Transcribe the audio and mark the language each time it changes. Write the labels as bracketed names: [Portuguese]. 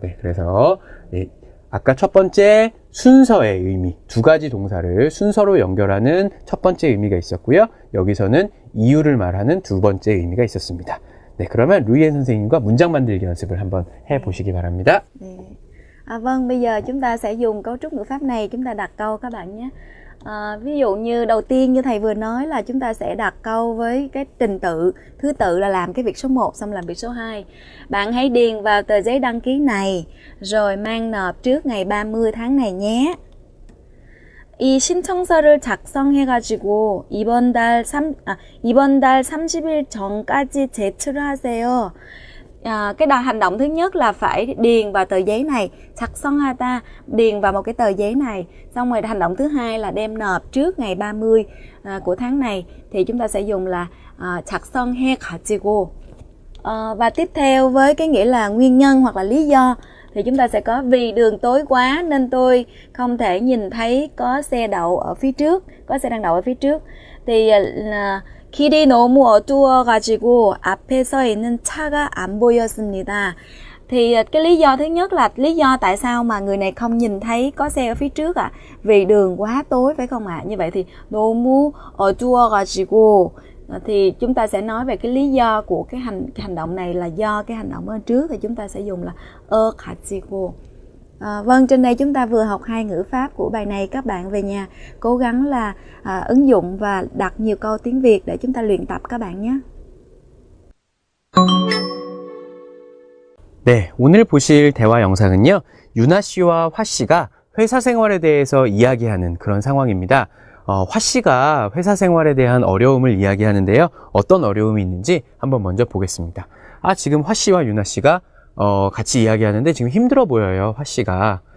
[Korean] 네, 그래서 네, 아까 첫 번째 순서의 의미, 두 가지 동사를 순서로 연결하는 첫 번째 의미가 있었고요. 여기서는 이유를 말하는 두 번째 의미가 있었습니다. 네, 그러면 루이엔 선생님과 문장 만들기 연습을 한번 해보시기 바랍니다. 네. [Vietnamese] Vâng, bây giờ chúng ta sẽ dùng cấu trúc ngữ pháp này, chúng ta đặt câu các bạn nhé. Ví dụ như đầu tiên như thầy vừa nói là chúng ta sẽ đặt câu với cái trình tự, thứ tự là làm cái việc số 1 xong làm việc số 2. Bạn hãy điền vào tờ giấy đăng ký này rồi mang nộp trước ngày 30 tháng này nhé. [Korean] 이 신청서를 작성해가지고 이번 달 30일 전까지 제출을 하세요. [Vietnamese] Cái hành động thứ nhất là phải điền vào tờ giấy này, 작성하다, điền vào một cái tờ giấy này. Xong rồi hành động thứ hai là đem nộp trước ngày 30 của tháng này, thì chúng ta sẽ dùng là 작성해가지고. Và tiếp theo với cái nghĩa là nguyên nhân hoặc là lý do thì chúng ta sẽ có vì đường tối quá nên tôi không thể nhìn thấy có xe đậu ở phía trước, có xe đang đậu ở phía trước. [Korean] Thì 길이 너무 어두워가지고 앞에 서 있는 차가 안 보였습니다. [Vietnamese] Thì cái lý do thứ nhất là lý do tại sao mà người này không nhìn thấy có xe ở phía trước ạ? Vì đường quá tối phải không ạ? Như vậy thì 너무 어두워가지고 thì chúng ta sẽ nói về cái lý do của cái hành động này là do cái hành động ở trước, thì chúng ta sẽ dùng là 가지고. Vâng, trên đây chúng ta vừa học 2 ngữ pháp của bài này. Các bạn về nhà cố gắng là ứng dụng và đặt nhiều câu tiếng Việt để chúng ta luyện tập các bạn nhé. [Korean] 네, 오늘 보실 대화 영상은요, 유나 씨와 화 씨가 회사 생활에 대해서 이야기하는 그런 상황입니다. 화 씨가 회사 생활에 대한 어려움을 이야기하는데요. 어떤 어려움이 있는지 한번 먼저 보겠습니다. 지금 화 씨와 유나 씨가 같이 이야기하는데 지금 힘들어 보여요, 화 씨가.